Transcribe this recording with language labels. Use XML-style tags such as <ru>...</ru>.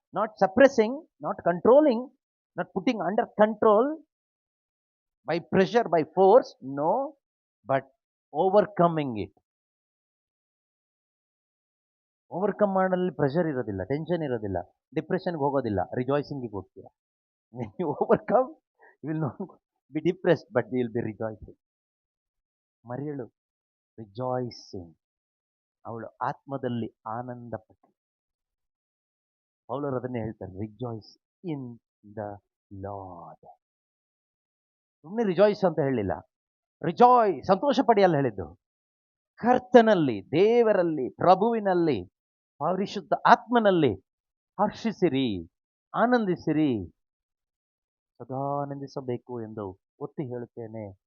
<en>Not suppressing, not controlling, not putting under control by pressure, by force, no, but overcoming it.</en> <kn>Overcome ಮಾಡಲು pressure ಇರೋದಿಲ್ಲ, tension ಇರೋದಿಲ್ಲ, ಡಿಪ್ರೆಷನ್ಗೆ ಹೋಗೋದಿಲ್ಲ, ರಿಜಾಯ್ಸಿಂಗಿಗೆ ಹೋಗ್ತೀರಾ. ನೀವು</kn> <en>Overcome, you will not be depressed, but we will be rejoicing.</en> <kn>ಮರಿಯಳು rejoicing, ಅವಳು ಆತ್ಮದಲ್ಲಿ ಆನಂದ ಪಟ್ಟಳು. ಪೌಲರು ಅದನ್ನೇ ಹೇಳ್ತಾರೆ,</kn> <en>Rejoice in the Lord.</en> <kn>ಸುಮ್ಮನೆ ರಿಜಾಯ್ಸ್ ಅಂತ ಹೇಳಿಲ್ಲ, ರಿಜಾಯ್ ಸಂತೋಷ ಪಡಿ ಅಲ್ಲ ಹೇಳಿದ್ದು, ಕರ್ತನಲ್ಲಿ, ದೇವರಲ್ಲಿ, ಪ್ರಭುವಿನಲ್ಲಿ, ಪರಿಶುದ್ಧ ಆತ್ಮನಲ್ಲಿ ಹರ್ಷಿಸಿರಿ, ಆನಂದಿಸಿರಿ, ಸದಾ ಆನಂದಿಸಬೇಕು ಎಂದು ಒತ್ತಿ ಹೇಳುತ್ತೇನೆ.</kn>